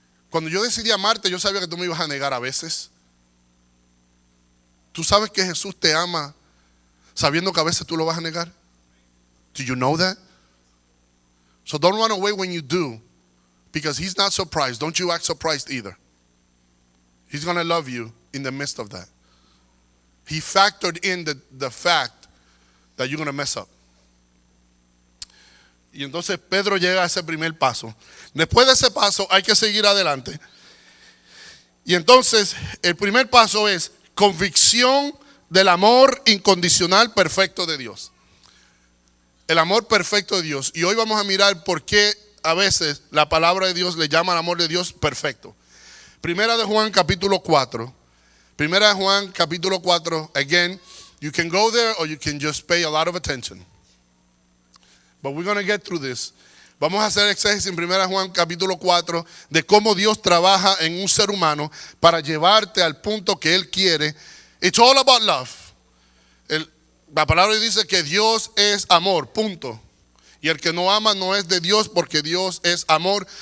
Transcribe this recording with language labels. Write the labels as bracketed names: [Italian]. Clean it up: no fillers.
[Spanish] Cuando yo decidí amarte, yo sabía que tú me ibas a negar a veces. ¿Tú sabes que Jesús te ama sabiendo que a veces tú lo vas a negar? [English] Do you know that? So don't run away when you do, because he's not surprised. Don't you act surprised either. He's going to love you in the midst of that. He factored in the fact that you're going to mess up. [Spanish] Y entonces Pedro llega a ese primer paso. Después de ese paso hay que seguir adelante. Y entonces el primer paso es convicción del amor incondicional perfecto de Dios. El amor perfecto de Dios. Y hoy vamos a mirar por qué a veces la palabra de Dios le llama al amor de Dios perfecto. Primera de Juan capítulo 4. Primera de Juan capítulo 4. [English] Again, you can go there or you can just pay a lot of attention. But we're going to get through this. [Spanish] Vamos a hacer exégesis en 1 Juan capítulo 4 de cómo Dios trabaja en un ser humano para llevarte al punto que Él quiere. [English] It's all about love. [Spanish] La palabra dice que Dios es amor, punto. Y el que no ama no es de Dios porque Dios es amor.